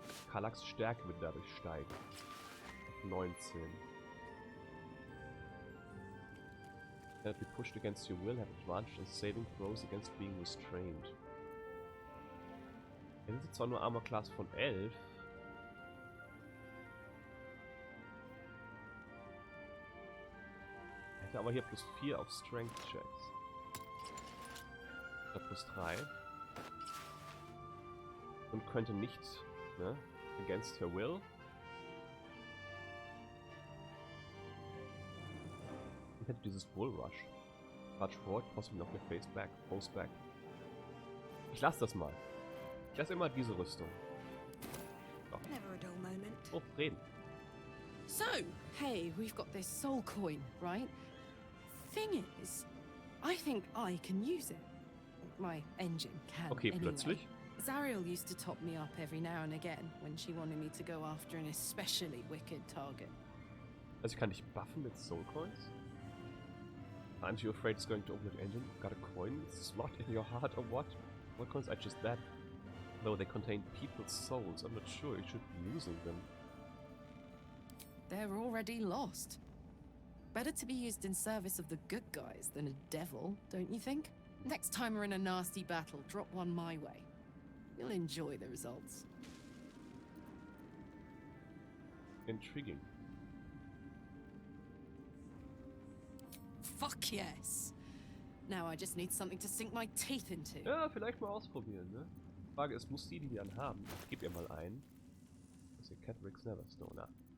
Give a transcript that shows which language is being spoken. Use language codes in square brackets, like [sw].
[de] Karlachs Stärke wird dadurch steigen. Auf 19. [en] Cannot be pushed against your will, have advantage in saving throws against being restrained. [de] Er ist zwar nur Armor Class von 11. Er hätte aber hier +4 auf Strength Checks. Oder +3. Und könnte nicht, ne? [en] Against her will. [de] Und hätte dieses Bull Rush. [en] Rush forward, possibly [de] noch mit Face back, Post back. Ich lasse das mal. Ich lasse immer diese Rüstung. So. Oh, reden. [en] So, hey, we've got this soul coin, right? Thing is, I think I can use it. My engine can. Okay, anyway. [de] plötzlich. [en] Zariel used to top me up every now and again when she wanted me to go after an especially wicked target. [de] Also ich kann dich buffen mit Soul Coins? [en] Aren't you afraid it's going to open the engine? Got a coin slot in your heart or what? What coins are just that? Though they contain people's souls, I'm not sure you should be using them. they're already lost. Better to be used in service of the good guys than a devil, don't you think? Next time we're in a nasty battle, drop one my way. You'll enjoy the results. Intriguing. Fuck yes. Now I just need something to sink my teeth into. [de] Ja, vielleicht mal ausprobieren, ne? Frage ist, muss die dann haben? Ich gebe ihr mal ein. Das ist hier Catrix Neverstoner.